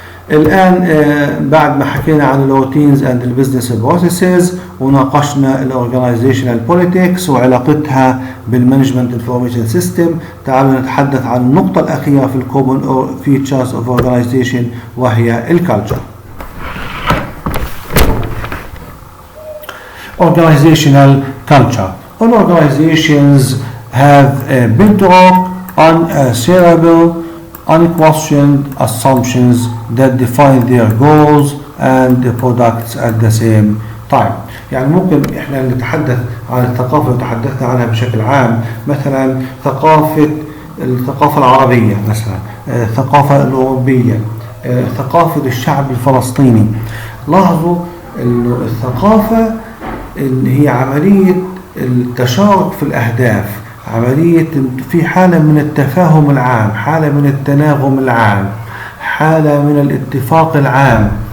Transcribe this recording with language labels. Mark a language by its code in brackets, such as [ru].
[ar] الآن بعد ما حكينا عن [en] الروتينز اند البزنس بروسيسز [ar] وناقشنا الاورجانيزيشنال بوليتكس وعلاقتها بالمانجمنت انفورميشن سيستم، تعالوا نتحدث عن النقطة الأخيرة في [en] الكومن features of organisation [ar] وهي الكالتشر. [en] Organizational culture. All organizations have a bedrock, unanswerable, unquestioned assumptions that define their goals and the products at the same time. [ar] يعني ممكن احنا نتحدث عن الثقافة اللي تحدثنا عنها بشكل عام، مثلا الثقافة العربية، مثلا الثقافة الأوروبية، ثقافة الشعب الفلسطيني. لاحظوا انه الثقافة اللي هي عملية التشارك في الأهداف، عملية في حالة من التفاهم العام، حالة من التناغم العام، حالة من الاتفاق العام.